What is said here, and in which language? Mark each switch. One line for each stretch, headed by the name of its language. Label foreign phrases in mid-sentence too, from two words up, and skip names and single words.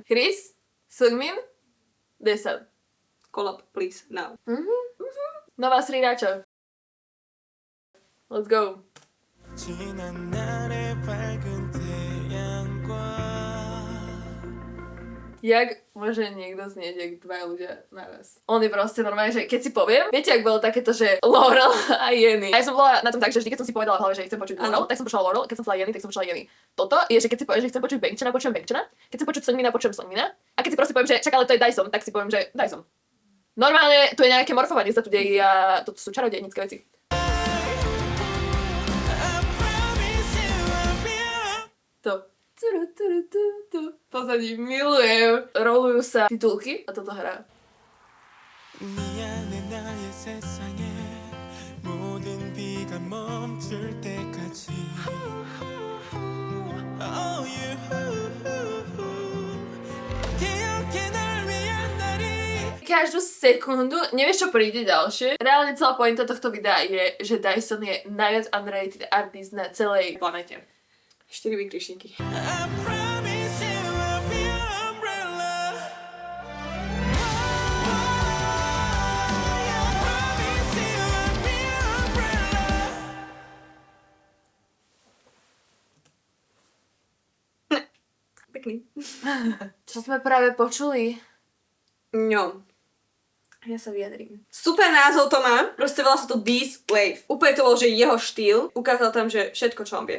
English: Chris? Sungmin? Desan. Collab, please, now.
Slovak: Nová srirača.
English: Let's go.
Korean: 지난 날의 밝은 태양과
Slovak: Jak môže niekto znieť, jak 2 ľudia naraz? On je proste normálne, že keď si poviem, viete, ak bolo takéto, že Laurel a Jenny. A ja som bola na tom tak, že vždy, keď som si povedala v hlave, že chcem počuť Laurel, tak som počula Laurel, keď som chcela Jenny, tak som počula Jenny. Toto je, že keď si poviem, že chcem počuť Bangchana, počujem Bangchana, keď chcem počuť Sungmina, počujem Sungmina. A keď si proste poviem, že čak, ale to je Dyson, tak si poviem, že Dyson. Normálne tu je nejaké morfovanie sa tu deje a toto sú čarodejnícke veci. To. Pozadí milujem. Rolujú sa titulky a toto hrá.
Korean: 미안해 나의 세상에 모든 비가 멈출 때까지
English: Oh you
Korean: 기억해 널 위한 날이
Slovak: Každú sekundu, nevieš čo príde ďalšie. Reálne celá pointa tohto videa je, že Dyson je najviac
English: underrated artist
Slovak: na celej planete. 4 vykričníky.
English: I promise you I'll be your umbrella I promise you I'll be your umbrella
Slovak: Pekný. Čo sme práve počuli? No. Ja sa vyjadrím. Super názov to má. Proste volá sa to This Wave. Úplne to bol, že jeho štýl. Ukázal tam, že všetko, čo on vie.